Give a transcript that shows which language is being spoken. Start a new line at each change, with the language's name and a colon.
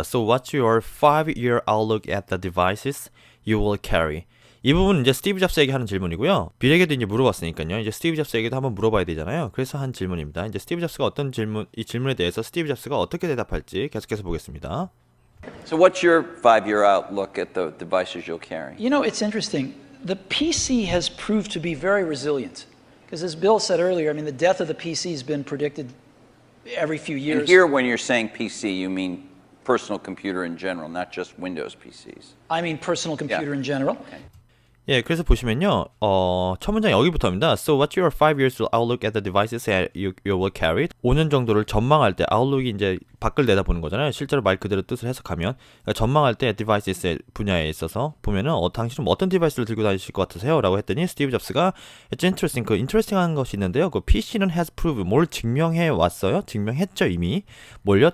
English: So what's your 5-year outlook at the devices you will carry?
Korean: 이 부분은 이제 스티브 잡스에게 하는 질문이고요. 빌에게도 이제 물어봤으니까요. 이제 스티브 잡스에게도 한번 물어봐야 되잖아요. 그래서 한 질문입니다. 이제 스티브 잡스가 어떤 이 질문에 대해서 스티브 잡스가 어떻게 대답할지 계속해서 보겠습니다.
English: So what's your 5-year outlook at the devices you'll carry? You know, it's interesting. The PC has proved to be very resilient. Because as Bill said earlier, I mean, the death of the PC has been predicted every few years. And here, when you're saying PC, you mean personal computer in general, not just Windows PCs. I mean personal computer in general. Okay.
Korean: 예, 그래서 보시면요, 첫 문장 여기부터입니다.
English: So what's your 5-year outlook at the devices you will carry?
Korean: 5년 정도를 전망할 때, outlook이 이제 밖을 내다보는 거잖아요. 실제로 말 그대로 뜻을 해석하면. 그러니까 전망할 때 devices 분야에 있어서 보면은, 당신은 어떤 디바이스를 들고 다니실 것 같으세요? 라고 했더니, 스티브 잡스가,
English: it's interesting,
Korean: interesting한 것이 있는데요. 그 PC는
English: has proved,
Korean: 뭘 증명해 왔어요? 증명했죠, 이미. 뭘요?